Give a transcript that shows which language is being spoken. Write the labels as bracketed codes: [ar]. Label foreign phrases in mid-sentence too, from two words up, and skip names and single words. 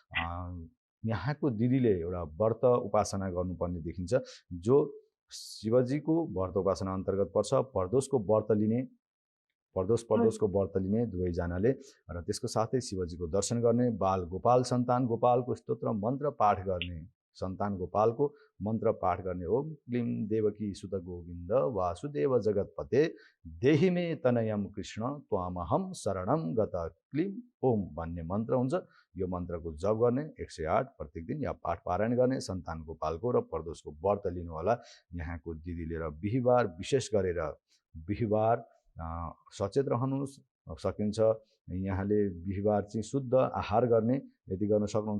[ne] यहाँको दिदीले एउटा व्रत उपासना गर्नुपर्ने देखिन्छ, जो शिवजीको व्रत उपासना अन्तर्गत पर्छ। प्रदोषको व्रत लिने, प्रदोषको व्रत लिने दुवैजनाले, र त्यसको साथै शिवजीको दर्शन गर्ने, बाल गोपाल सन्तान गोपालको स्तोत्र मन्त्र पाठ गर्ने, सन्तान गोपालको मन्त्र पाठ गर्ने। [sa] ओम क्लीम देवकी सुत गोविन्द वासुदेव जगतपते देहि मे तनयम कृष्ण त्वामहम शरणम गत क्लीम ओम [ne] भन्ने मन्त्र हुन्छ। यो मन्त्रको जप गर्ने 108 प्रत्येक दिन या पाठ पारायण गर्ने, सन्तान गोपालको र प्रदोषको व्रत लिनु होला यहाँको दिदीले। र बिहिबार विशेष गरेर बिहिबार सचेत रहनुहोस्, सकिन्छ यहाँले बिहिबार चाहिँ शुद्ध आहार गर्ने यदि गर्न सक्नुहुन्छ।